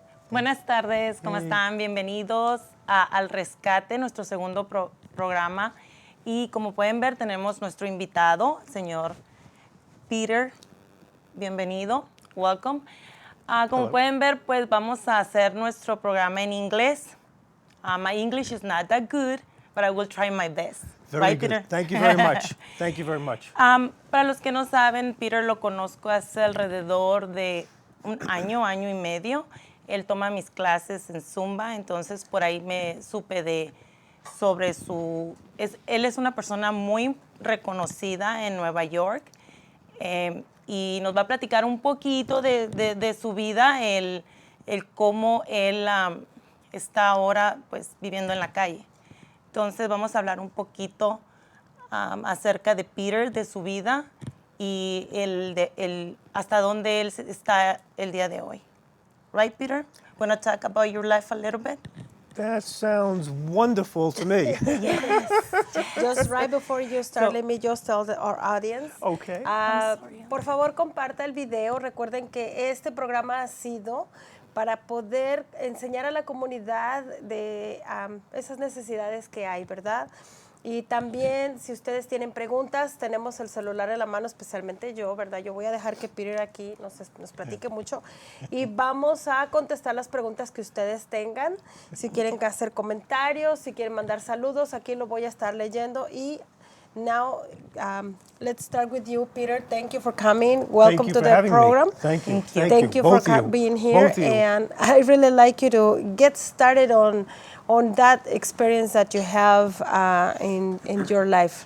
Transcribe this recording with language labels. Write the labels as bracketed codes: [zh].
[es] Buenas tardes, ¿cómo están? Bienvenidos a Al Rescate, nuestro segundo programa. Y como pueden ver, tenemos nuestro invitado, señor Peter. Bienvenido, welcome. Como pueden ver, pues vamos a hacer nuestro programa en inglés. [en] My English is not that good, but I will try my best. Very good. Peter? Thank you very much. Thank you very much. [es] Para los que no saben, Peter lo conozco hace alrededor de un año y medio. Él toma mis clases en Zumba, entonces por ahí me supe sobre su... Él es una persona muy reconocida en Nueva York y nos va a platicar un poquito de su vida, el cómo él está ahora pues viviendo en la calle. Entonces vamos a hablar un poquito acerca de Peter, de su vida y hasta dónde él está el día de hoy. [en] Right, Peter? Want to talk about your life a little bit? That sounds wonderful to me. Yes. Just right before you start, let me just tell our audience. Okay. [es] Por favor, comparta el video. Recuerden que este programa ha sido para poder enseñar a la comunidad de esas necesidades que hay, ¿verdad? Y también, si ustedes tienen preguntas, tenemos el celular en la mano, especialmente yo, ¿verdad? Yo voy a dejar que Peter aquí nos platique mucho y vamos a contestar las preguntas que ustedes tengan. Si quieren hacer comentarios, si quieren mandar saludos, aquí lo voy a estar leyendo. [en] Y now, let's start with you, Peter. Thank you for coming. Welcome to the program. Thank you. Thank you for being here. And I really like you to get started on that experience that you have in your life.